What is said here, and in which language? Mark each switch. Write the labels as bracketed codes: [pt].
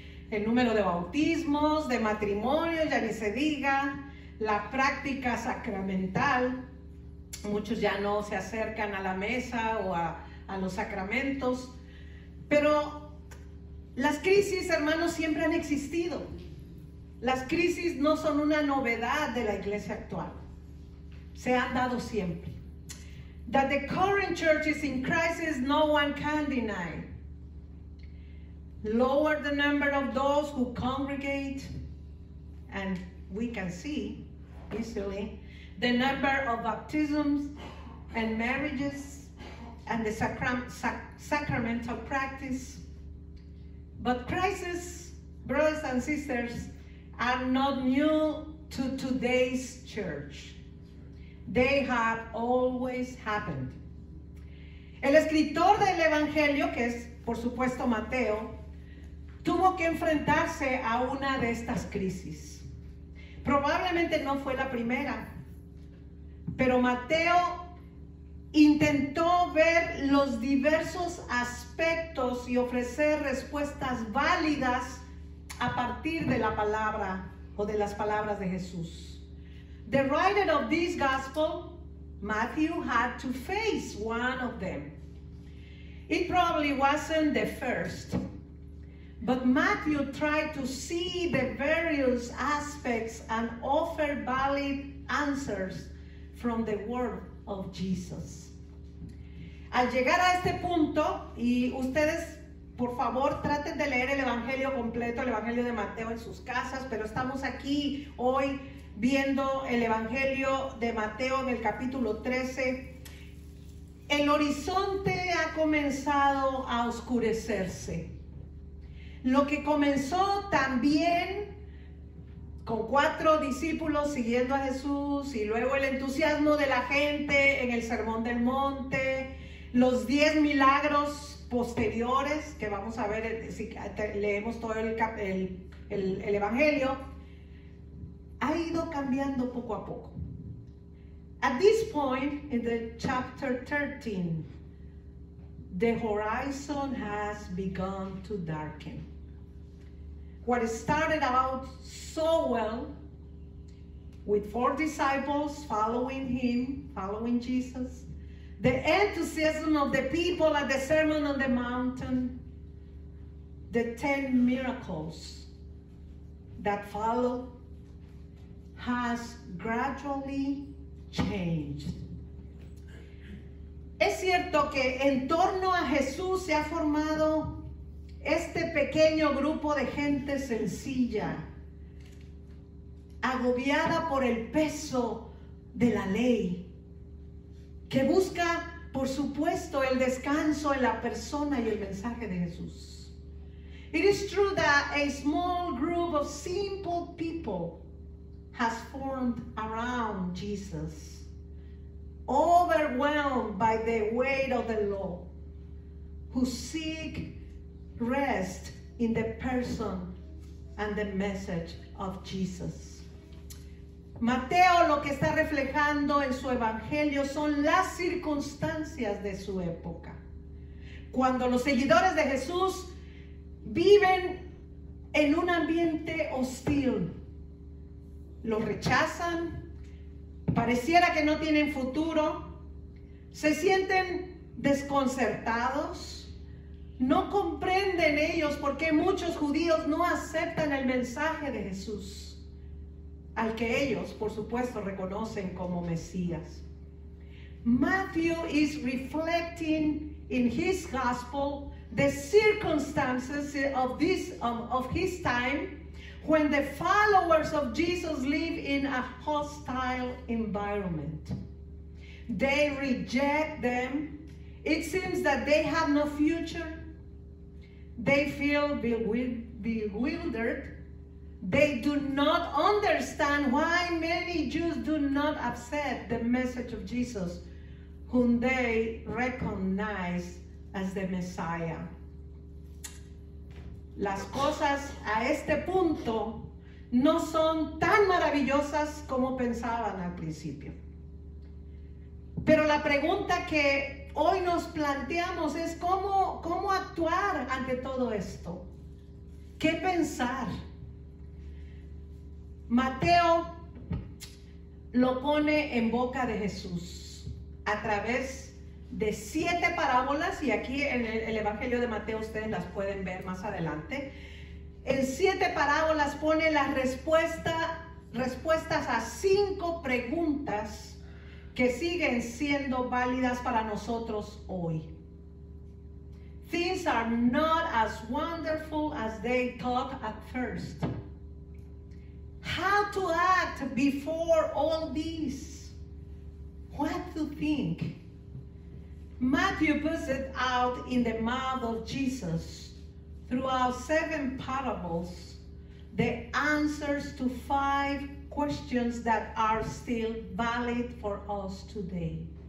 [es] El número de bautismos, de matrimonios, ya ni se diga, la práctica sacramental, muchos ya no se acercan a la mesa o a los sacramentos, pero las crisis, hermanos, siempre han existido. Las crisis no son una novedad de la iglesia actual, se han dado siempre. [en] That the current church is in crisis, no one can deny. Lower the number of those who congregate, and we can see easily the number of baptisms and marriages and the sacramental practice. But crises, brothers and sisters, are not new to today's church. They have always happened. [es] El escritor del Evangelio, que es por supuesto Mateo, tuvo que enfrentarse a una de estas crisis. Probablemente no fue la primera, pero Mateo intentó ver los diversos aspectos y ofrecer respuestas válidas a partir de la palabra o de las palabras de Jesús. [en] The writer of this gospel, Matthew, had to face one of them. It probably wasn't the first, but Matthew tried to see the various aspects and offer valid answers from the word of Jesus. [es] Al llegar a este punto, y ustedes por favor traten de leer el Evangelio completo, el Evangelio de Mateo en sus casas, pero estamos aquí hoy viendo el Evangelio de Mateo en el capítulo 13. El horizonte ha comenzado a oscurecerse. Lo que comenzó también con 4 discípulos siguiendo a Jesús y luego el entusiasmo de la gente en el Sermón del Monte, los 10 milagros posteriores que vamos a ver si leemos todo el Evangelio, ha ido cambiando poco a poco. [en] At this point in the chapter 13, the horizon has begun to darken. What started out so well with 4 disciples following him, following Jesus, the enthusiasm of the people at the Sermon on the Mountain, the 10 miracles that follow, has gradually changed. [es] Es cierto que en torno a Jesús se ha formado este pequeño grupo de gente sencilla, agobiada por el peso de la ley, que busca, por supuesto, el descanso en la persona y el mensaje de Jesús. [en] It is true that a small group of simple people has formed around Jesus, overwhelmed by the weight of the law, who seek rest in the person and the message of Jesus. [es] Mateo lo que está reflejando en su evangelio son las circunstancias de su época. Cuando los seguidores de Jesús viven en un ambiente hostil. Los rechazan, pareciera que no tienen futuro, se sienten desconcertados, no comprenden ellos por qué muchos judíos no aceptan el mensaje de Jesús, al que ellos, por supuesto, reconocen como Mesías. [en] Matthew is reflecting in his gospel the circumstances of his time, when the followers of Jesus live in a hostile environment. They reject them. It seems that they have no future. They feel bewildered. They do not understand why many Jews do not accept the message of Jesus, whom they recognize as the Messiah. [es] Las cosas a este punto no son tan maravillosas como pensaban al principio. Pero la pregunta que hoy nos planteamos es cómo actuar ante todo esto. ¿Qué pensar? Mateo lo pone en boca de Jesús a través de 7 parábolas, y aquí en el Evangelio de Mateo ustedes las pueden ver más adelante. En 7 parábolas pone las respuestas a 5 preguntas que siguen siendo válidas para nosotros hoy. [en] Things are not as wonderful as they thought at first. How to act before all this? What to think? Matthew puts it out in the mouth of Jesus throughout 7 parables, the answers to 5 questions that are still valid for us today.